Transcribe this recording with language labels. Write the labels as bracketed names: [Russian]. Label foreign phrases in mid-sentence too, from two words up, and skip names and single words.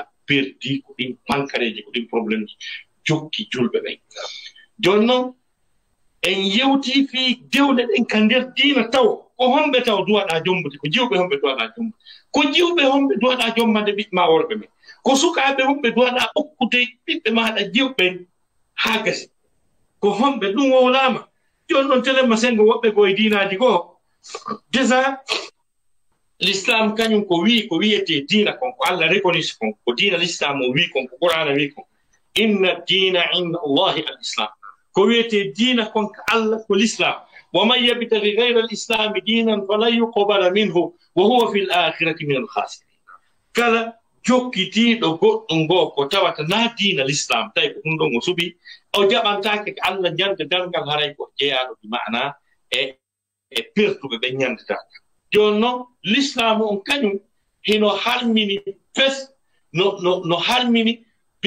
[Fula] perdi ko ɗin pankareji ko ɗin probléme ji jokki julɓe ɓen joni noon en yewti fi dewle ɗen ka nder diina taw ko homɓe taw duwaɗa jombude ko jiwɓe homɓe duwaɗa jombude ko jiwɓe homɓe duwaɗa jommande ɓiɓɓe ma worɓe men ko sukaɓe homɓe duwaɗa ɓokkude ɓiɓɓe maɗa jiwɓen ha gasi ko homɓe ɗum wowlama joni noon telemma sengo woɓɓe koye diinaji goo déjà l'islam kañum ko wiyete diina kon ko Allah reconnaisse kon ko diina l'islam o wi kon ko qur'ana wi kon [Arabic] إن الدين عند الله الإسلام [Fula] ko wiyete diina kon ko Allah ko l'islam [Arabic] ومن يبتغ غير الإسلام دينا فلن يقبل منه وهو في الآخرة من الخاسرين [Fula] kala jokkitiɗo goɗɗum goo ko tawata na diina l'islam tawi ko ɗum ɗon o suɓi o jaɓantake ko Allah ñande dargal haray ko jeeyaɗo bi mana e pertuɓe ɓe ñandetaka joni noon l'islam on kañum hino halmini fes no halmini bi